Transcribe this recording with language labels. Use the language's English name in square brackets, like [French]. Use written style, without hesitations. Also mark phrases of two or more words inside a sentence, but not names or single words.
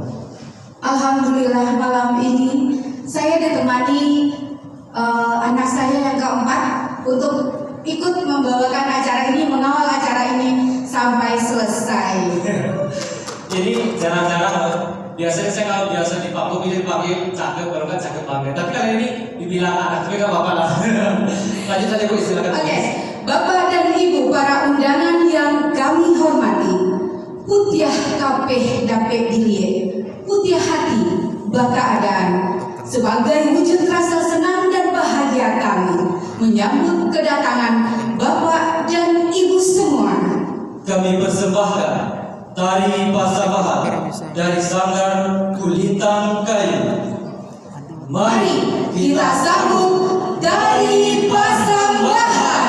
[Indonesian] Alhamdulillah malam ini saya ditemani anak saya yang keempat untuk ikut membawakan acara ini, mengawal acara ini sampai selesai. Jadi jarang-jarang biasanya saya kalau biasa dipanggil cakep, baru kan cakep banget. Tapi kali ini dibilang anak, tapi nggak apa-apa lah. Lanjut saja Bu, silakan. Oke, Bapak dan Ibu para undangan yang kami hormati, [Minangkabau] putiah kapeh dapet dilie, putiah hati baka adaan. [Indonesian] Sebagai wujud rasa senang dan bahagia kami menyambut kedatangan Bapak dan Ibu semua, Kami persembahkan Tari Pasambahan dari Sanggar Kulintang Kayu. mari kita sambut Tari Pasambahan.